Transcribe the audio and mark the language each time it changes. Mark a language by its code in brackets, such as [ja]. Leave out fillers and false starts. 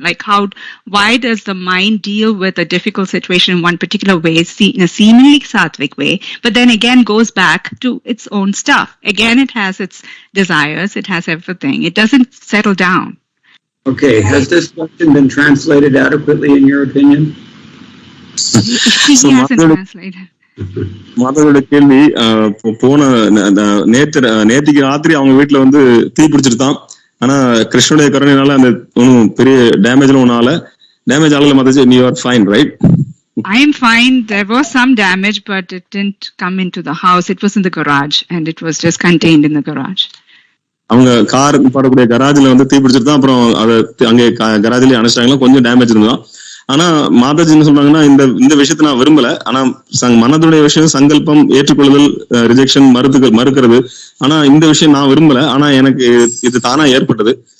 [en] Like, why does the mind deal with a difficult situation in one particular way, in a seemingly sattvic way, but then again goes back to its own stuff? Again, it has its desires, it has everything. It doesn't settle down. Okay, has this question been translated adequately in your opinion? He hasn't translated. [ta] மாதவோட கேள்வி, போன நேத்திக்கு ராத்திரி அவங்க வீட்டுல வந்து தீ பிடிச்சிருந்தான். ஆனா கிருஷ்ணனுடைய கருணையினால அந்த ஒன்னும் பெரிய டேமேஜ் ஆகல. Mataji, [en] you are fine, right? I am fine. There was some damage, but it didn't come into the house. It was in the garage, and it was just contained in the garage. [ta] அவங்க car பாடக்கூடிய கராஜ்ல வந்து தீ பிடிச்சிருந்தான். அப்புறம் அதை அங்கே கராஜ்லயே அணைச்சிட்டாங்களா, கொஞ்சம் damage இருந்தான். ஆனா மாதாஜி என்ன சொல்றாங்கன்னா, இந்த விஷயத்த நான் விரும்பல. ஆனா மனதுடைய விஷயம் சங்கல்பம், ஏற்றுக்கொள்ளுதல், ரிஜெக்ஷன், மறுக்கிறது. ஆனா இந்த விஷயம் நான் விரும்பல. ஆனா எனக்கு இது தானா ஏற்பட்டது.